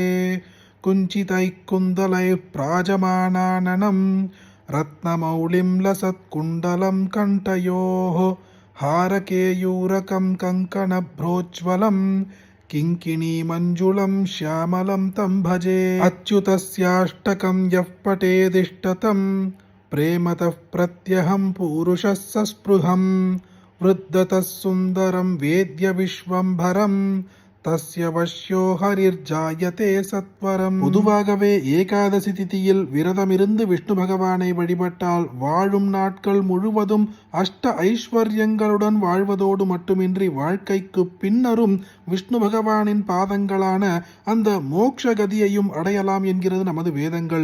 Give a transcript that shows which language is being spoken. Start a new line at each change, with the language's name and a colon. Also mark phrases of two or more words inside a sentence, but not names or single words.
Sanskrit: कुञ्चितैः कुन्दलैः प्राजमानाननं रत्नमौलिं लसत्कुण्डलं कण्ठयोः हारकेयूरकं कङ्कणभ्रोज्ज्वलं किङ्किणीमञ्जुलं श्यामलं तं भजे. अच्युतस्याष्टकं यः पठेदिष्टतं प्रेमतः प्रत्यहं पुरुषः सस्पृहं वृद्धतः सुन्दरं वेद्य विश्वम्भरं तस्य वश्यो हरिर्जायते सत्वरम्.
Tamil: பொதுவாகவே ஏகாதசி திதியில் விரதமிருந்து விஷ்ணு பகவானை வழிபட்டால் வாழும் நாட்கள் முழுவதும் அஷ்ட ஐஸ்வர்யங்களுடன் வாழ்வதோடு மட்டுமின்றி வாழ்க்கைக்கு பின்னரும் விஷ்ணு பகவானின் பாதங்களான அந்த மோட்ச கதியையும் அடையலாம் என்கிறது நமது வேதங்கள்.